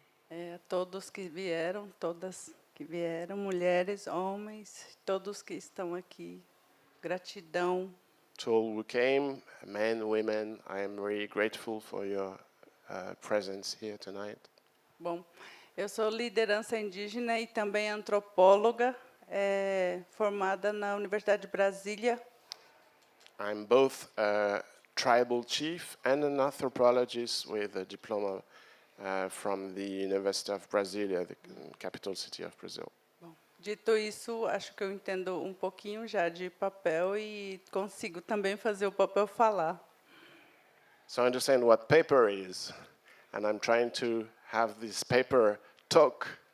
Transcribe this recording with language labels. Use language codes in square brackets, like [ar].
[pt] a todos que vieram, todas que vieram, mulheres, homens, todos que estão aqui. Gratidão. [en] To all who came, men, women, I am really grateful for your presence here tonight. [pt] Bom, eu sou liderança indígena e também antropóloga, formada na Universidade de Brasília. [en] I'm both a tribal chief and an anthropologist with a diploma from the University of Brasilia, the capital city of Brazil. [pt] Bom, dito isso, acho que eu entendo um pouquinho já de papel e consigo também fazer o papel falar. [en] So I understand what paper is, and I'm trying to have this paper talk.